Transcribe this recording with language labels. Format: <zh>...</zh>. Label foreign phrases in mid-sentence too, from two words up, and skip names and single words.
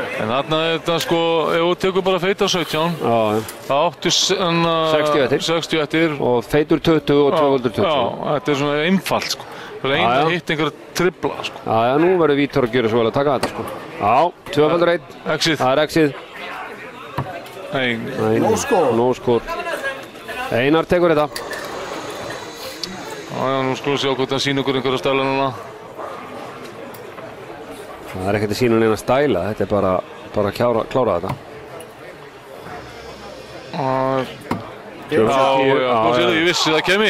<is>En þarna er þetta, sko, ef þú tekur bara feitan 17, það áttu 60 eftir. Og feitur 20 og 220. Já, þetta er svona einfalt, sko. Það er einn hitt einhverja tripla, sko. Já, nú verður Vítor að gera svo vel að taka þetta, sko. Já, 2x1. Exið. Það er exið. Nei.</is> <en>No score. No score.</en> <is>Einar tekur þetta. Já, nú skulum við sjá hvort hann sýnir okkur einhverja stæla núna. Það er ekkert að sýna neina stæla, þetta er bara að klára þetta. Já, ég vissi það kemi.</is>